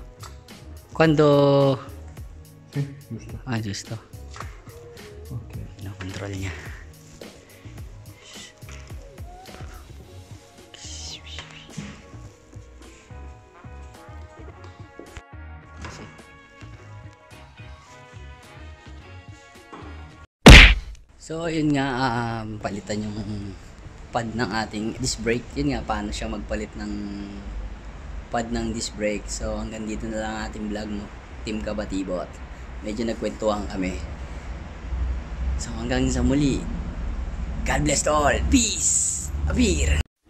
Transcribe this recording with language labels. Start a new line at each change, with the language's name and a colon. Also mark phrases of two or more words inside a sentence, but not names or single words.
Italian: Quando... Sì, giusto. giusto. Ok. No,
Filipino: control niya. So, yun nga, palitan yung pad ng ating disc brake. Yun nga, paano siya magpalit ng pad ng disc brake. So, hanggang dito na lang ating vlog, no? Team Kabatibot. Medyo nagkwentuhan kami. So, hanggang sa muli.
English: God bless to all. Peace! Abir!